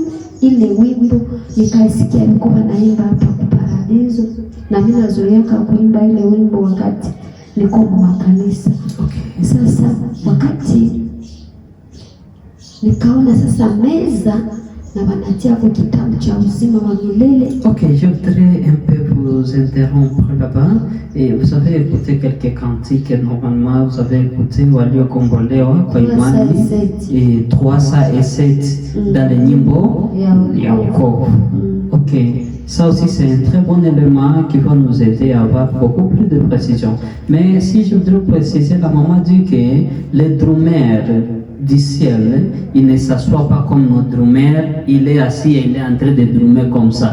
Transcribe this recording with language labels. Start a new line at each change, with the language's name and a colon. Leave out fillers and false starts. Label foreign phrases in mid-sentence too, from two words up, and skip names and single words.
Swahili: Ile wimbo nikaisikia liko wanaimba hapa kwa paradiso, na mimi nazoeaka kuimba ile wimbo wakati niko kwa kanisa. Sasa wakati nikaona sasa meza na wanatia kwa kitabu cha uzima wa milele.
French: Ok, je voudrais un peu vous interrompre là-bas. Et vous avez écouté quelques cantiques, normalement vous avez écouté
Swahili: waliokombolewa kwa imani
French: et 307 dans les
Swahili: nyimbo ya wokovu.
French: Ok, ça aussi c'est un très bon élément qui va nous aider à avoir beaucoup plus de précision. Mais si je voudrais préciser, la maman dit que les drummers du ciel, il ne s'assoit pas comme nos drummers, il est assis et il est en train de drummer comme ça.